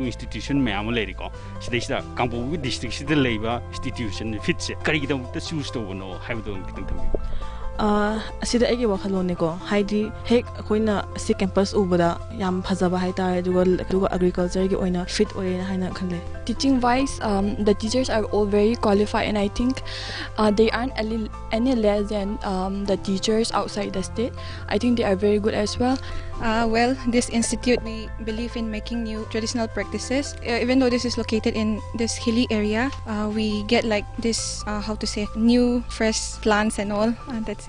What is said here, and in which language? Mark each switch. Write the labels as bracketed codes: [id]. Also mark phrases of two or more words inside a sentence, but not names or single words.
[mni] ꯏꯟꯁꯇꯤꯇ꯭ꯌꯨꯁꯟ ꯃꯌꯥꯝ ꯑꯃ ꯂꯩꯔꯤꯀꯣ ꯁꯤꯗꯩꯁꯤꯗ ꯀꯥꯡꯄꯣꯛꯄꯤ ꯗꯤꯁꯇ꯭ꯔꯤꯛꯁꯤꯗ ꯂꯩꯕ ꯏꯟꯁꯇꯤꯇ꯭ꯌꯨꯁꯟ ꯐꯤꯠꯁꯦ ꯀꯔꯤꯒꯤꯗꯃꯛꯇ ꯆꯨꯁ ꯇꯧꯕꯅꯣ ꯍꯥꯏꯕꯗꯣ ꯈꯤꯇꯪ ꯊꯝꯕꯤꯌꯨ ꯑꯁꯤꯗ ꯑꯩꯒꯤ ꯋꯥꯈꯜꯂꯣꯟꯅꯤꯀꯣ ꯍꯥꯏꯗꯤ ꯍꯦꯛ ꯑꯩꯈꯣꯏꯅ ꯑꯁꯤ ꯀꯦꯝꯄꯁ ꯎꯕꯗ ꯌꯥꯝ ꯐꯖꯕ ꯍꯥꯏꯇꯥꯔꯦ ꯑꯗꯨꯒ ꯑꯦꯒ꯭ꯔꯤꯀꯜꯆꯔꯒꯤ ꯑꯣꯏꯅ ꯐꯤꯠ ꯑꯣꯏꯔꯦꯅ ꯍꯥꯏꯅ ꯈꯜꯂꯦ [en] Teaching wise, the teachers are all very qualified, and I think they aren't any less than the teachers outside the state. I think they are very good as well. Well, this institute, we believe in making new traditional practices. Even though this is located in this hilly area, we get like this, how to say, new fresh plants and all, and that's it.